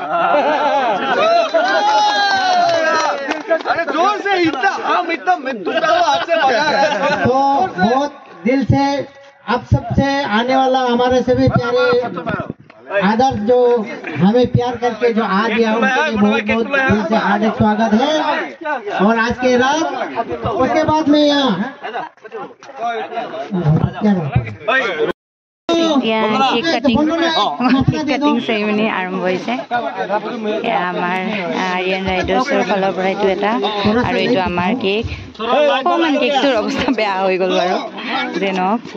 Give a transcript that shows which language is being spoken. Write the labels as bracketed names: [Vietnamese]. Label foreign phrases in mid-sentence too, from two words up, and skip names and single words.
[Hindi] अरे जोर से इतना हाथ से बजा रहा है। तो बहुत दिल से आप सबसे आने वाला हमारे सभी प्यारे आदर्श जो हमें प्यार करके जो आ गया, उनके लिए बहुत बहुत दिल से हार्दिक स्वागत है। और आज के रात उसके बाद में यहाँ [Assamese] কেক কাটিং চেৰিমনি আৰম্ভ হৈছে। এয়া আমাৰ আৰিয়ান ৰাইডাৰ্ছৰ ফালৰ পৰা এইটো এটা, আৰু এইটো আমাৰ কেক। অকণমান কেকটোৰ অৱস্থা বেয়া হৈ গ'ল বাৰু, যে নহওক।